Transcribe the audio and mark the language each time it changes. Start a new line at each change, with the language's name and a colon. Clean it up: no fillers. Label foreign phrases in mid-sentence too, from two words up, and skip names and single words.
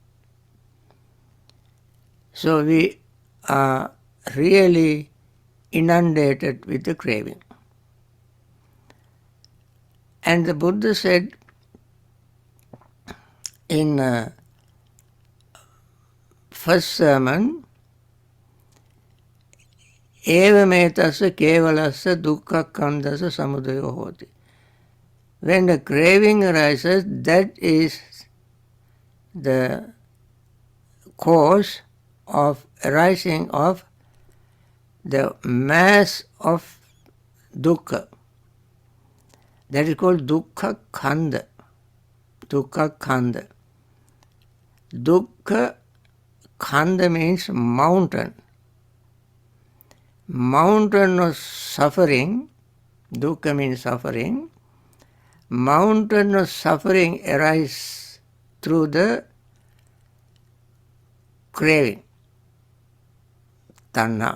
English: So we are really inundated with the craving. And the Buddha said in first sermon,
Pali: evametassa kevalassa dukkha kandasa samudayo hoti.
English: When the craving arises, that is the cause of arising of the mass of dukkha. That is called dukkha khanda. Dukkha khanda. Dukkha khanda means mountain. Mountain of suffering, dukkha means suffering. Mountain of suffering arises through the craving, Tanha.